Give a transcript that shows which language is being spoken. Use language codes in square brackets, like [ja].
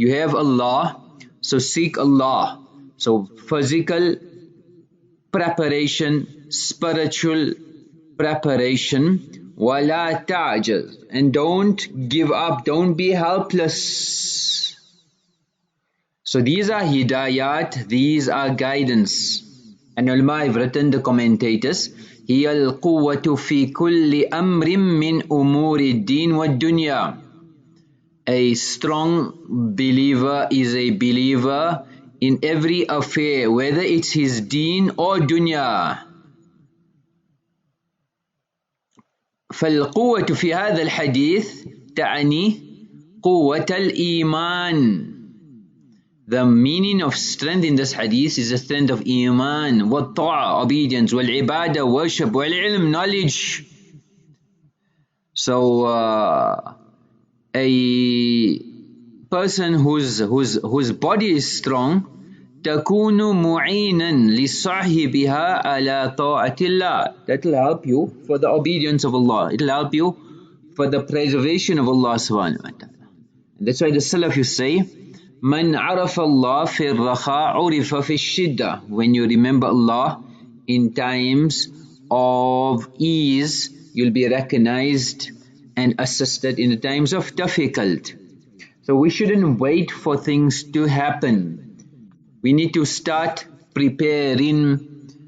[en] You have Allah, so seek Allah. So physical preparation, spiritual preparation. [ar] Wala ta'jaz. [en] And don't give up, don't be helpless. So these are hidayat, these are guidance. And ulama have written, the commentators, [ar] هي القوة في كل أمر من أمور الدين والدنيا. [en] A strong believer is a believer in every affair, whether it's his deen or dunya. [ar] فالقوة في هذا الحديث تعني قوة الإيمان. [en] The meaning of strength in this hadith is the strength of iman, [ar] والطاعة, [en] obedience, [ar] والعبادة, [en] worship, [ar] والعلم, [en] knowledge. So a person whose body is strong [ar] تكون معينا لصاحبها على طاعة الله. [en] That will help you for the obedience of Allah. It will help you for the preservation of Allah subhanahu wa ta'ala. That's why the Salaf you say, [ar] من عرف الله في الرخاء عرف في الشدة. [en] When you remember Allah in times of ease, you'll be recognized and assisted in the times of difficult. So we shouldn't wait for things to happen. We need to start preparing.